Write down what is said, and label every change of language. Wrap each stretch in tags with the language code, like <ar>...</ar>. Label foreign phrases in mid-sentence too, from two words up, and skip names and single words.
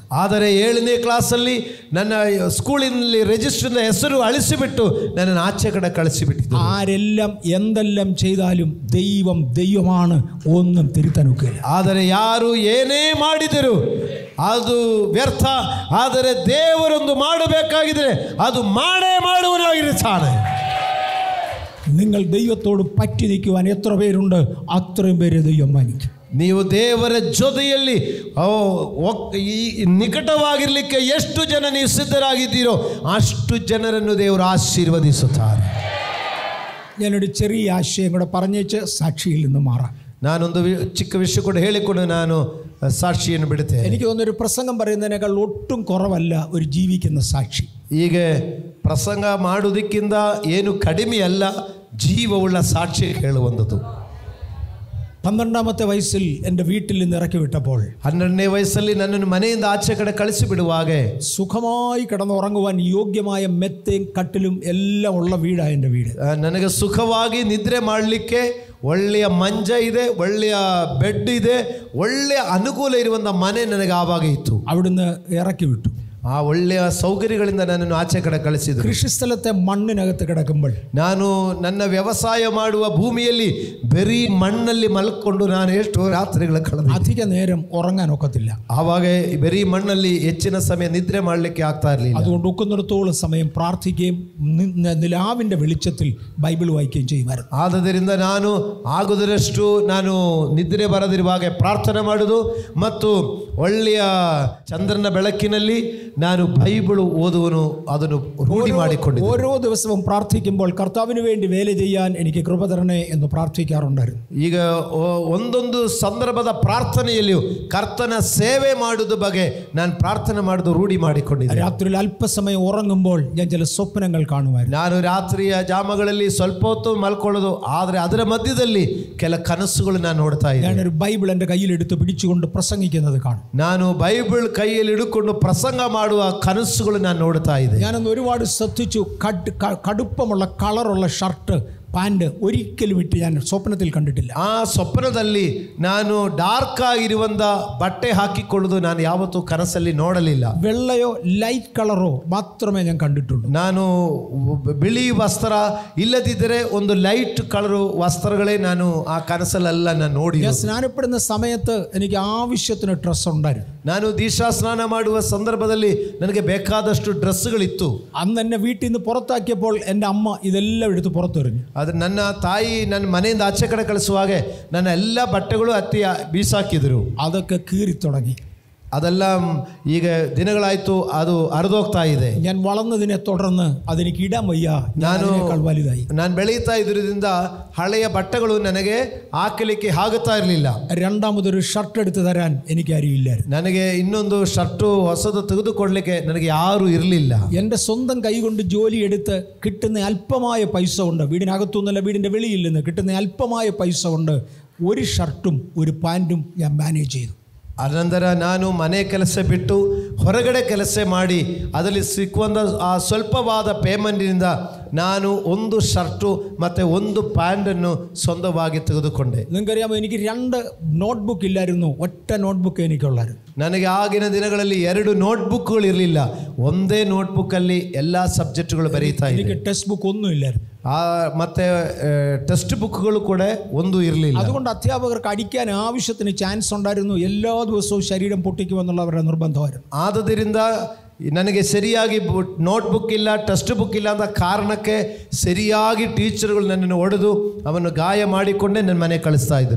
<kn>ಆದರೆ 7ನೇ ಕ್ಲಾಸಲ್ಲಿ ನನ್ನ ಸ್ಕೂಲಿನಲ್ಲಿ ರಿಜಿಸ್ಟರ್ ಹೆಸರು ಅಳಿಸಿಬಿಟ್ಟು ನನ್ನನ್ನು ಆಚೆ ಕಡೆ ಕಳಿಸಿಬಿಟ್ಟಿದ್ದು.</kn> <ml>ആരെല്ലാം എന്തെല്ലാം ചെയ്താലും ദൈവമാണ്, ഒന്നും തിരുത്താനൊക്കില്ല.</ml> <kn>ಆದರೆ ಯಾರು ಏನೇ ಮಾಡಿದರು ಅದು ವ್ಯರ್ಥ. ಆದರೆ ದೇವರೊಂದು ಮಾಡಬೇಕಾಗಿದ್ರೆ ಅದು ಮಾಡೇ ಮಾಡುವನಾಗಿರುತ್ತಾನೆ.</kn> <ml>നിങ്ങൾ ദൈവത്തോട് പറ്റി നിൽക്കുവാൻ എത്ര പേരുണ്ട്, അത്രയും പേര് ദൈവം മാനിക്കും.</ml> <kn>ನೀವು ದೇವರ ಜೊತೆಯಲ್ಲಿ ನಿಕಟವಾಗಿರಲಿಕ್ಕೆ ಎಷ್ಟು ಜನ ನೀವು ಸಿದ್ಧರಾಗಿದ್ದೀರೋ ಅಷ್ಟು ಜನರನ್ನು ದೇವರು ಆಶೀರ್ವದಿಸುತ್ತಾರೆ.</kn> <ml>ഞാനൊരു ചെറിയ ആശയം കൂടെ പറഞ്ഞേച്ച് സാക്ഷിയിൽ നിന്ന് മാറാം.</ml> <kn>ನಾನೊಂದು ಚಿಕ್ಕ ವಿಷಯ ಕೂಡ ಹೇಳಿಕೊಂಡು ನಾನು ಸಾಕ್ಷಿಯನ್ನು ಬಿಡುತ್ತೇನೆ.</kn> <ml>എനിക്ക് തോന്നുന്നൊരു പ്രസംഗം പറയുന്നതിനേക്കാൾ ഒട്ടും കുറവല്ല ഒരു ജീവിക്കുന്ന സാക്ഷി.</ml> <kn>ಹೀಗೆ ಪ್ರಸಂಗ ಮಾಡುವುದಕ್ಕಿಂತ ಏನು ಕಡಿಮೆಯಲ್ಲ ಜೀವವುಳ್ಳ ಸಾಕ್ಷಿ ಹೇಳುವಂಥದ್ದು.</kn> <ml>12ാമത്തെ വയസ്സിൽ എൻ്റെ വീട്ടിൽ നിന്ന് ഇറക്കി വിട്ടപ്പോൾ,</ml> <kn>12ನೇ ವಯಸ್ಸಲ್ಲಿ ನನ್ನನ್ನು ಮನೆಯಿಂದ ಆಚೆ ಕಡೆ ಕಳಿಸಿ ಬಿಡುವಾಗ</kn> <ml>സുഖമായി കിടന്നുറങ്ങുവാൻ യോഗ്യമായ മെത്തയും കട്ടിലും എല്ലാം ഉള്ള വീടാണ് എൻ്റെ വീട്.</ml> <kn>ನನಗೆ ಸುಖವಾಗಿ ನಿದ್ರೆ ಮಾಡಲಿಕ್ಕೆ ಒಳ್ಳೆಯ ಮಂಚ ಇದೆ, ಒಳ್ಳೆಯ ಬೆಡ್ ಇದೆ, ಒಳ್ಳೆಯ ಅನುಕೂಲ ಇರುವಂಥ ಮನೆ ನನಗೆ ಆವಾಗ ಇತ್ತು.</kn> <ml>അവിടുന്ന് ഇറക്കി വിട്ടു.</ml> <kn>ಆ ಒಳ್ಳೆಯ ಸೌಕರ್ಯಗಳಿಂದ ನನ್ನನ್ನು ಆಚೆ ಕಡೆ ಕಳಿಸಿದರು.</kn> <ml>കൃഷിസ്ഥലത്തെ മണ്ണിനകത്ത് കിടക്കുമ്പോൾ,</ml> <kn>ನಾನು ನನ್ನ ವ್ಯವಸಾಯ ಮಾಡುವ ಭೂಮಿಯಲ್ಲಿ ಬರೀ ಮಣ್ಣಲ್ಲಿ ಮಲ್ಕೊಂಡು ನಾನು ಎಷ್ಟು ರಾತ್ರಿಗಳ ಕಳೆದ.</kn> <ml>അധിക നേരം ഉറങ്ങാൻ ഒക്കത്തില്ല.</ml> <kn>ಆವಾಗ ಬರೀ ಮಣ್ಣಲ್ಲಿ ಹೆಚ್ಚಿನ ಸಮಯ ನಿದ್ರೆ ಮಾಡಲಿಕ್ಕೆ ಆಗ್ತಾ ಇರಲಿಲ್ಲ.</kn> <ml>അതുകൊണ്ട് ഒക്കുന്നിടത്തോളം സമയം പ്രാർത്ഥിക്കുകയും നിലാവിൻ്റെ വെളിച്ചത്തിൽ ബൈബിൾ വായിക്കുകയും ചെയ്യുമായിരുന്നു.</ml> <kn>ಆದ್ದರಿಂದ ನಾನು ಆಗುವುದರಷ್ಟು ನಾನು ನಿದ್ರೆ ಬರದಿರುವಾಗ ಪ್ರಾರ್ಥನೆ ಮಾಡುವುದು ಮತ್ತು ಒಳ್ಳೆಯ ಚಂದ್ರನ ಬೆಳಕಿನಲ್ಲಿ ನಾನು ಬೈಬಲ್ ಓದುವನು, ಅದನ್ನು ರೂಢಿ ಮಾಡಿಕೊಂಡಿದ್ದೆ.</kn> <ml>ഓരോ ദിവസവും പ്രാർത്ഥിക്കുമ്പോൾ കർത്താവിന് വേണ്ടി വേല ചെയ്യാൻ എനിക്ക് കൃപ തരണേ എന്ന് പ്രാർത്ഥിക്കാറുണ്ടായിരുന്നു.</ml> <kn>ಈಗ ಒಂದೊಂದು ಸಂದರ್ಭದ ಪ್ರಾರ್ಥನೆಯಲ್ಲಿಯೂ ಕರ್ತನ ಸೇವೆ ಮಾಡುವುದ ಬಗ್ಗೆ ನಾನು ಪ್ರಾರ್ಥನೆ ಮಾಡುವುದು ರೂಢಿ ಮಾಡಿಕೊಂಡಿದ್ದೆ.</kn> <ml>രാത്രിയിൽ അല്പസമയം ഉറങ്ങുമ്പോൾ ഞാൻ ചില സ്വപ്നങ്ങൾ കാണുമായിരുന്നു.</ml> <kn>ನಾನು ರಾತ್ರಿಯ ಜಾಮಗಳಲ್ಲಿ ಸ್ವಲ್ಪ ಹೊತ್ತು ಮಲ್ಕೊಳ್ಳೋದು, ಆದರೆ ಅದರ ಮಧ್ಯದಲ್ಲಿ ಕೆಲ ಕನಸುಗಳು ನಾನು ನೋಡ್ತಾ ಇದ್ದೆ.</kn> <ml>ഞാനൊരു ബൈബിൾ എൻ്റെ കയ്യിലെടുത്ത് പിടിച്ചുകൊണ്ട് പ്രസംഗിക്കുന്നത് കാണും.</ml> <kn>ನಾನು ಬೈಬಲ್ ಕೈಯಲ್ಲಿ ಹಿಡ್ಕೊಂಡು ಪ್ರಸಂಗ ಮಾಡುವ ಕನಸುಗಳು ನಾನು ನೋಡ್ತಾ ಇದ್ದೆ.</kn> <ml>ഞാനൊന്ന് ഒരുപാട് ശ്രദ്ധിച്ചു. കടുപ്പമുള്ള കളറുള്ള</ml> <en>shirt pant</en> <ml>ഒരിക്കലും ഇട്ട് ഞാൻ സ്വപ്നത്തിൽ കണ്ടിട്ടില്ല.</ml> <kn>ಆ ಸ್ವಪ್ನದಲ್ಲಿ ನಾನು ಡಾರ್ಕ್ ಆಗಿರುವಂತ ಬಟ್ಟೆ ಹಾಕಿಕೊಳ್ಳುವುದು ನಾನು ಯಾವತ್ತೂ ಕನಸಲ್ಲಿ ನೋಡಲಿಲ್ಲ.</kn> <ml>വെള്ളയോ</ml> <en>light colour</en> <ml>മാത്രമേ ഞാൻ കണ്ടിട്ടുള്ളൂ.</ml> <kn>ನಾನು ಬಿಳಿ ವಸ್ತ್ರ ಇಲ್ಲದಿದ್ದರೆ ಒಂದು</kn> <en>light colour</en> <kn>ವಸ್ತ್ರಗಳೇ ನಾನು ಆ ಕನಸಲ್ಲೆಲ್ಲ ನಾನು ನೋಡಿ.</kn> <ml>ഞാൻ സ്നാനപ്പെടുന്ന സമയത്ത് എനിക്ക് ആവശ്യത്തിന് ഡ്രസ്സ് ഉണ്ടായിരുന്നു.</ml> <kn>ನಾನು ದೀಕ್ಷಾ ಸ್ನಾನ ಮಾಡುವ ಸಂದರ್ಭದಲ್ಲಿ ನನಗೆ ಬೇಕಾದಷ್ಟು ಡ್ರೆಸ್ಗಳಿತ್ತು.</kn> <ml>അന്ന് എന്നെ വീട്ടിൽ നിന്ന് പുറത്താക്കിയപ്പോൾ എൻ്റെ അമ്മ ഇതെല്ലാം എടുത്ത് പുറത്തെറിഞ്ഞു.</ml> <kn>ಆದರೆ ನನ್ನ ತಾಯಿ ನನ್ನ ಮನೆಯಿಂದ ಆಚೆ ಕಡೆ ಕಳಿಸುವಾಗ ನನ್ನ ಎಲ್ಲ ಬಟ್ಟೆಗಳು ಅತ್ತಿ ಬೀಸಾಕಿದ್ರು.</kn> <ml>അതൊക്കെ കീറി തുടങ്ങി.</ml> <kn>ಅದೆಲ್ಲ ಈಗ ದಿನಗಳಾಯ್ತು, ಅದು ಹರಿದೋಗ್ತಾ ಇದೆ.</kn> <ml>ഞാൻ വളർന്നതിനെ തുടർന്ന് അതെനിക്ക് ഇടാൻ വയ്യ, ഞാൻ വലുതായി.</ml> <kn>ನಾನು ಬೆಳೀತಾ ಇದ್ರಿಂದ ಹಳೆಯ ಬಟ್ಟೆಗಳು ನನಗೆ ಹಾಕಲಿಕ್ಕೆ ಆಗುತ್ತಾ ಇರಲಿಲ್ಲ.</kn> <ml>രണ്ടാമതൊരു ഷർട്ട് എടുത്ത് തരാൻ എനിക്ക് ആരുമില്ലായിരുന്നു.</ml> <kn>ನನಗೆ ಇನ್ನೊಂದು ഷർട്ട് ಹೊಸದು ತೆಗೆದುಕೊಳ್ಳಲಿಕ್ಕೆ ನನಗೆ ಯಾರು ಇರಲಿಲ್ಲ.</kn> <ml>എൻ്റെ സ്വന്തം കൈകൊണ്ട് ജോലി എടുത്ത് കിട്ടുന്ന അല്പമായ പൈസ കൊണ്ട്, വീടിനകത്തുനിന്നല്ല വീടിൻ്റെ വെളിയിൽ നിന്ന് കിട്ടുന്ന അല്പമായ പൈസ കൊണ്ട് ഒരു ഷർട്ടും ഒരു പാൻറ്റും ഞാൻ മാനേജ് ചെയ്തു.</ml> <kn>ಅನಂತರ ನಾನು ಮನೆ ಕೆಲಸ ಬಿಟ್ಟು ಹೊರಗಡೆ ಕೆಲಸ ಮಾಡಿ ಅದರಲ್ಲಿ ಸಿಕ್ಕುವಂಥ ಆ ಸ್ವಲ್ಪವಾದ ಪೇಮೆಂಟಿನಿಂದ ನಾನು ಒಂದು ಷರ್ಟು ಮತ್ತು ಒಂದು ಪ್ಯಾಂಟನ್ನು ಸ್ವಂತವಾಗಿ ತೆಗೆದುಕೊಂಡೆ.</kn> <ml>നിങ്ങൾക്കറിയാമോ, എനിക്ക് 2 നോട്ട്ബുക്ക് ഇല്ലായിരുന്നു, ഒറ്റ നോട്ട്ബുക്ക് എനിക്കുള്ളായിരുന്നു.</ml> <kn>ನನಗೆ ಆಗಿನ ದಿನಗಳಲ್ಲಿ 2 ನೋಟ್ಬುಕ್ಗಳು ಇರಲಿಲ್ಲ. ಒಂದೇ ನೋಟ್ಬುಕ್ಕಲ್ಲಿ ಎಲ್ಲ ಸಬ್ಜೆಕ್ಟ್ಗಳು ಬರೀತಾ ಇದ್ದೆ.</kn> <ml>എനിക്ക്</ml> <en>text book</en> <ml>ഒന്നും ഇല്ലായിരുന്നു.</ml> <kn>ಮತ್ತೆ</kn> <en>text books</en> <kn>ಕೂಡ ಒಂದು ಇರಲಿಲ್ಲ.</kn> <ml>അതുകൊണ്ട് അധ്യാപകർക്ക് അടിക്കാൻ ആവശ്യത്തിന് ചാൻസ് ഉണ്ടായിരുന്നു. എല്ലാ ദിവസവും ശരീരം പൊട്ടിക്കുമെന്നുള്ള അവരുടെ നിർബന്ധമായിരുന്നു.</ml> <kn>ಆದ್ದರಿಂದ ನನಗೆ ಸರಿಯಾಗಿ ನೋಟ್ಬುಕ್ ಇಲ್ಲ,</kn> <en>text book</en> <kn>ಇಲ್ಲ ಅಂತ ಕಾರಣಕ್ಕೆ ಸರಿಯಾಗಿ ಟೀಚರ್ಗಳು ನನ್ನನ್ನು ಹೊಡೆದು ಅವನು ಗಾಯ ಮಾಡಿಕೊಂಡೇ ನನ್ನ ಮನೆ ಕಳಿಸ್ತಾ ಇದ್ರು.</kn>